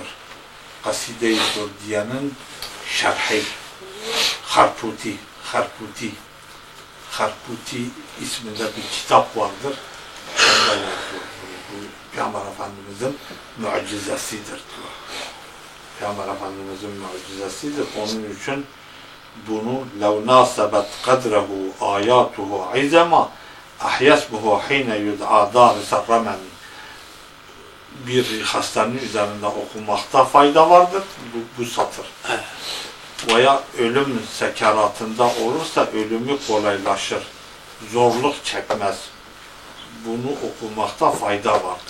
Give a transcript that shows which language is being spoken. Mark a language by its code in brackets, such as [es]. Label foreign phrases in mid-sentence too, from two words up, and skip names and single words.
[tr] Kaside-i Durdiye'nin şerhi Harputi isminde bir kitap vardır. Onda yazıyor. Bu Peygamber Efendimiz'in mucizesidir diyor. Peygamber Efendimiz'in mucizesidir. Onun için bunu [ar] لَوْ نَاسَبَتْ قَدْرَهُ آيَاتُهُ عِزَمًا أَحْيَسْبُهُ حِينَ يُدْعَى دَارِسَ الرَّمَمِ. [tr] Bir hastanın üzerinde okumakta fayda vardır. Bu satır. Veya ölüm sekeratında olursa ölümü kolaylaşır. Zorluk çekmez. Bunu okumakta fayda vardır.